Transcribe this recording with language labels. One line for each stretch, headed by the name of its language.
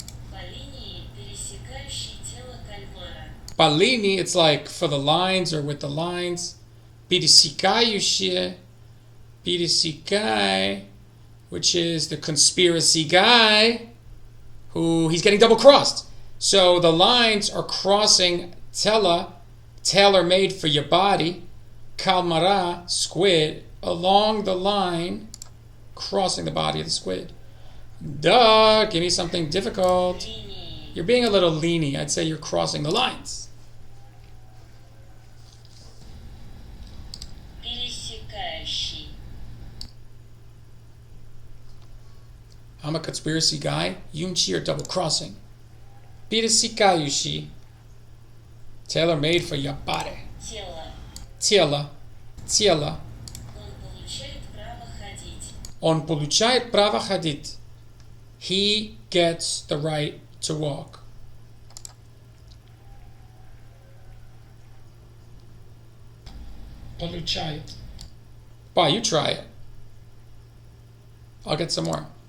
Russian: По линии, пересекающей тело кальмара.
English: Balini, it's like for the lines or with the lines.
Russian: Pidisikayushie. Pidisikai.
English: Which is the conspiracy guy who he's getting double crossed. So the lines are crossing tela, tailor-made for your body, kalmara, squid, along the line, crossing the body of the squid. Duh, give me something difficult.
Russian: Линии.
English: You're being a little leany. I'd say you're crossing the lines.
Russian: Пересекающий.
English: I'm a conspiracy guy. Yunchi are double crossing. Pirisikayushi. Tailor made for your body.
Russian: Тело. Tela. Tela. Он получает право ходить. On получает право ходить.
English: He gets the right to walk. Получает. Bah, you try it. I'll get some more.